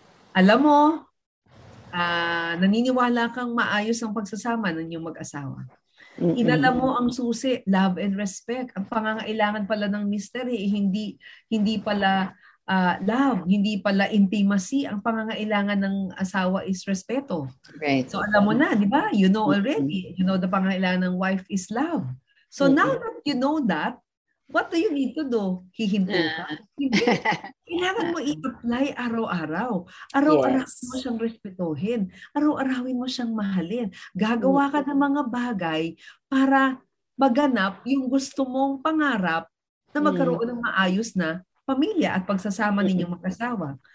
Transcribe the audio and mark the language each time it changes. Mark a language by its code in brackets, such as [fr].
[tl] Alam mo, naniniwala kang maayos ang pagsasama ng inyong mag-asawa. Inala mo ang susi, [en] love and respect. [tl] Ang pangangailangan pala ng mystery, hindi pala love, hindi pala intimacy. Ang pangangailangan ng asawa is respeto. [en] Right. [tl] So alam mo na, di ba? [en] You know already. You know the [tl] pangangailangan ng [en] wife is love. So now that you know that, what do you need to do? [tl] Hihinto ka? Hindi. Kailangan mo i-apply araw-araw. Araw-arawin mo siyang respetuhin. Araw-arawin mo siyang mahalin. Gagawa ka ng mga bagay para maganap yung gusto mong pangarap na magkaroon ng maayos na pamilya at pagsasama ninyong mag-asawa.